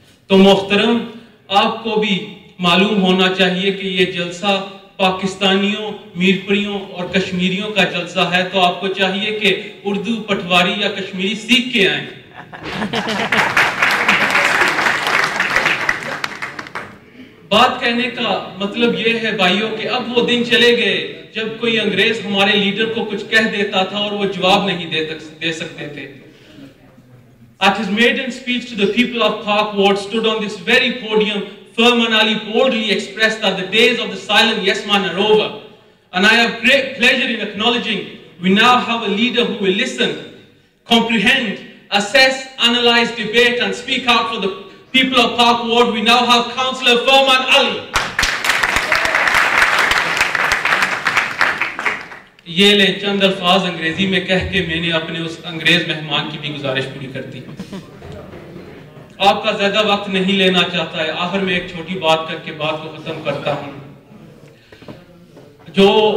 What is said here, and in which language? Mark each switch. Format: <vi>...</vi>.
<hi>तो मोहतरम, आपको भी मालूम होना चाहिए कि ये जलसा पाकिस्तानियों, मीरपुरियों और कश्मीरियों का जलसा है, तो आपको चाहिए कि उर्दू, पटवारी या कश्मीरी सीख के आए। बात कहने का मतलब यह है भाइयों कि अब वो दिन चले गए जब कोई अंग्रेज हमारे लीडर को कुछ कह देता था और वो जवाब नहीं दे सकते थे।</hi> <en>At his maiden speech to the people of Pak Ward stood on this very podium, Furman Ali boldly expressed that the days of the silent yes man are over. And I have great pleasure in acknowledging we now have a leader who will listen, comprehend, assess, analyze, debate and speak out for the people of Pak Ward. We now have Councillor Furman Ali.</en> <hi>ये ले चंद अल्फाज अंग्रेजी में कह के मैंने अपने उस अंग्रेज मेहमान की भी गुजारिश पूरी कर दी। आपका ज्यादा वक्त नहीं लेना चाहता है, आखिर में एक छोटी बात करके बात को खत्म करता हूं। जो</hi>